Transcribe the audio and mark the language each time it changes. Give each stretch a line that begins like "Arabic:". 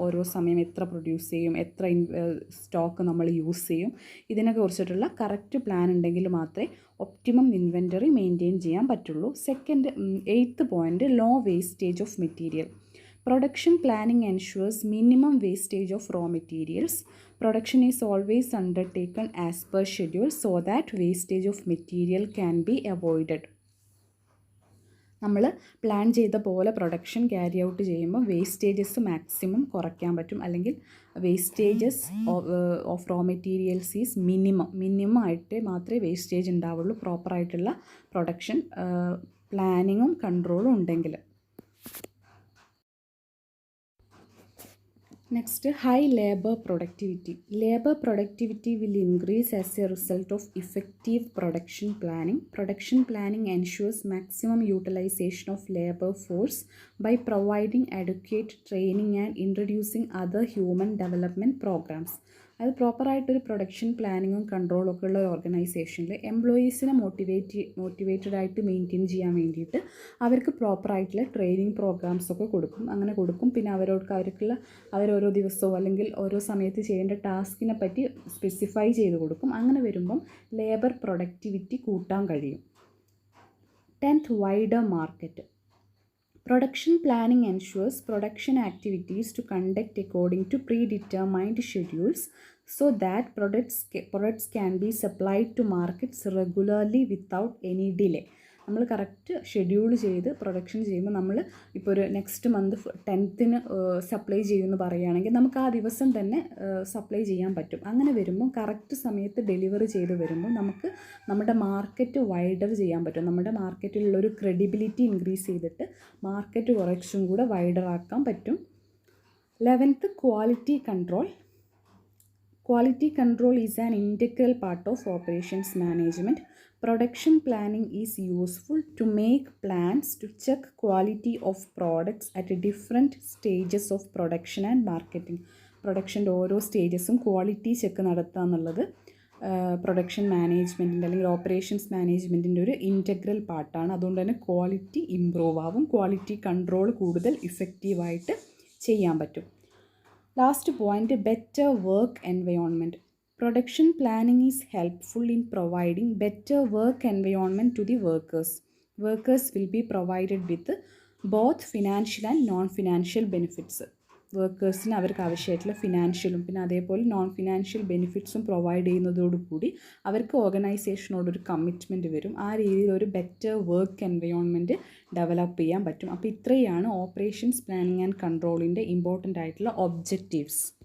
Malayalam: ഓരോ സമയം എത്ര പ്രൊഡ്യൂസ് ചെയ്യും, എത്ര സ്റ്റോക്ക് നമ്മൾ യൂസ് ചെയ്യും, ഇതിനൊക്കെ കുറിച്ചിട്ടുള്ള കറക്റ്റ് പ്ലാൻ ഉണ്ടെങ്കിൽ മാത്രമേ ഒപ്റ്റിമം ഇൻവെൻറ്ററി മെയിൻറ്റെയിൻ ചെയ്യാൻ പറ്റുള്ളൂ.
English: Second, 8th point, low wastage of material. Production planning ensures minimum wastage of raw materials. Production is always undertaken as per schedule so that wastage of material can be avoided.
Malayalam: നമ്മൾ plan ചെയ്ത പോലെ production carry out ചെയ്യുമ്പോൾ wastages maximum കുറയ്ക്കാൻ പറ്റും. അല്ലെങ്കിൽ
English: wastages of raw materials is minimum
Malayalam: ആയിട്ട് മാത്രമേ wastage ഉണ്ടാവുള്ളൂ പ്രോപ്പറായിട്ടുള്ള പ്രൊഡക്ഷൻ പ്ലാനിങ്ങും കൺട്രോളും ഉണ്ടെങ്കിൽ.
English: Next, high labor productivity. Labor productivity will increase as a result of effective production planning. Production planning ensures maximum utilization of labor force by providing adequate training and introducing other human development programs.
Malayalam: അത് പ്രോപ്പറായിട്ടൊരു production പ്ലാനിങ്ങും കൺട്രോളും ഒക്കെ ഉള്ള ഒരു ഓർഗനൈസേഷനിൽ എംപ്ലോയീസിനെ motivated ആയിട്ട് maintain ചെയ്യാൻ വേണ്ടിയിട്ട് അവർക്ക് പ്രോപ്പറായിട്ടുള്ള ട്രെയിനിങ് പ്രോഗ്രാംസ് ഒക്കെ കൊടുക്കും. പിന്നെ അവരോരോ ദിവസമോ അല്ലെങ്കിൽ ഓരോ സമയത്ത് ചെയ്യേണ്ട ടാസ്കിനെ പറ്റി സ്പെസിഫൈ ചെയ്ത് കൊടുക്കും. അങ്ങനെ വരുമ്പം ലേബർ പ്രൊഡക്ടിവിറ്റി കൂട്ടാൻ കഴിയും.
English: 10th, wider market. Production planning ensures production activities to conduct according to predetermined schedules so that products can be supplied to markets regularly without any delay.
Malayalam: നമ്മൾ കറക്റ്റ് ഷെഡ്യൂൾ ചെയ്ത് production ചെയ്യുമ്പോൾ നമ്മൾ ഇപ്പോൾ ഒരു next month 10th supply ചെയ്യുമെന്ന് പറയുകയാണെങ്കിൽ നമുക്ക് ആ ദിവസം തന്നെ സപ്ലൈ ചെയ്യാൻ പറ്റും. അങ്ങനെ വരുമ്പോൾ കറക്റ്റ് സമയത്ത് ഡെലിവറി ചെയ്ത് വരുമ്പോൾ നമുക്ക് നമ്മുടെ മാർക്കറ്റ് വൈഡർ ചെയ്യാൻ പറ്റും. നമ്മുടെ മാർക്കറ്റിലുള്ളൊരു ക്രെഡിബിലിറ്റി ഇൻക്രീസ് ചെയ്തിട്ട് മാർക്കറ്റ് കുറച്ചും കൂടെ വൈഡർ ആക്കാൻ പറ്റും.
English: 11th, quality control. Quality control is an integral part of operations management. Production planning is useful to make plans to check quality of products at different stages of production and marketing.
Malayalam: പ്രൊഡക്ഷൻ്റെ ഓരോ സ്റ്റേജസും quality check നടത്തുക എന്നുള്ളത് production മാനേജ്മെൻറ്റിൻ്റെ അല്ലെങ്കിൽ operations മാനേജ്മെൻറ്റിൻ്റെ ഒരു integral പാർട്ടാണ്. അതുകൊണ്ട് തന്നെ quality improve ആവും, quality control കൂടുതൽ ഇഫക്റ്റീവായിട്ട് ചെയ്യാൻ പറ്റും.
English: Last point, better work environment. Production planning is helpful in providing better work environment to the workers. Workers will be provided with both financial and non-financial benefits.
Malayalam: വർക്കേഴ്സിന് അവർക്ക് ആവശ്യമായിട്ടുള്ള ഫിനാൻഷ്യലും പിന്നെ അതേപോലെ non financial ബെനിഫിറ്റ്സും provide ചെയ്യുന്നതോടുകൂടി അവർക്ക് ഓർഗനൈസേഷനോടൊരു commitment വരും. ആ രീതിയിൽ ഒരു better work environment develop ചെയ്യാൻ പറ്റും. അപ്പോൾ ഇത്രയാണ് ഓപ്പറേഷൻസ് പ്ലാനിങ് ആൻഡ് കൺട്രോളിൻ്റെ ഇമ്പോർട്ടൻ്റ് ആയിട്ടുള്ള ഒബ്ജക്റ്റീവ്സ്.